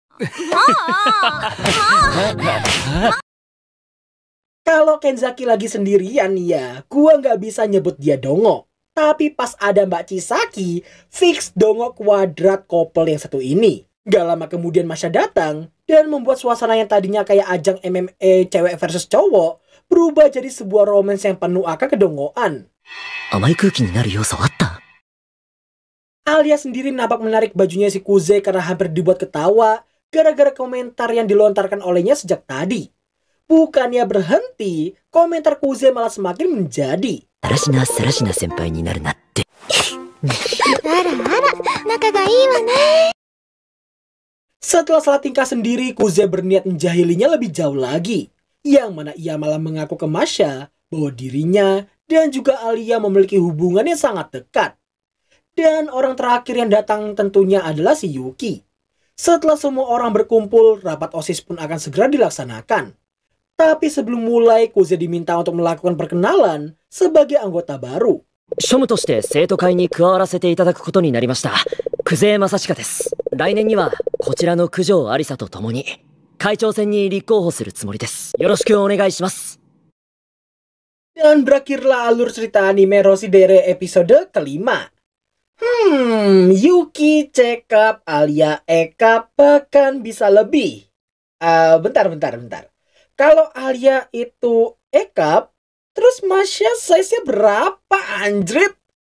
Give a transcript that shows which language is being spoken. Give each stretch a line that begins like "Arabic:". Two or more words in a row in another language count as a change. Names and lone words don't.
Indonesian: Kalau Kenzaki lagi sendirian ya, gua nggak bisa nyebut dia dongo. Tapi pas ada Mbak Chisaki, fix dongo kuadrat couple yang satu ini. Gak lama kemudian Masha datang dan membuat suasana yang tadinya kayak ajang MMA cewek versus cowok berubah jadi sebuah romance yang penuh akan kedongoan.
Japanese: 甘い空気になる要素あった？
Indonesian: Alia sendiri nampak menarik bajunya si Kuze karena hampir dibuat ketawa gara-gara komentar yang dilontarkan olehnya sejak tadi. Bukannya berhenti, komentar Kuze malah semakin menjadi.
Japanese: サラシナ先輩になるなって。あらあら、仲がいいわね。
Indonesian: Setelah salah tingkah sendiri, Kuze berniat menjahilinya lebih jauh lagi. Yang mana ia malah mengaku ke Masha bahwa dirinya dan juga Alia memiliki hubungan yang sangat dekat. Dan orang terakhir yang datang tentunya adalah si Yuki. Setelah semua orang berkumpul, rapat OSIS pun akan segera dilaksanakan. Tapi sebelum mulai, Kuze diminta untuk melakukan perkenalan sebagai anggota baru.
Japanese: 庶務として生徒会に加わらせていただくことになりました。久世正親です。来年にはこちらの九条有沙と共に会長選に立候補するつもりです。よろしくお願いします。
Indonesian: Dan berakhirlah alur cerita anime Roshidere episode kelima. Yuki cekap, Alia ekap, bahkan bisa lebih. Bentar. Kalau Alia itu ekap, terus Masha size-nya berapa anjrit?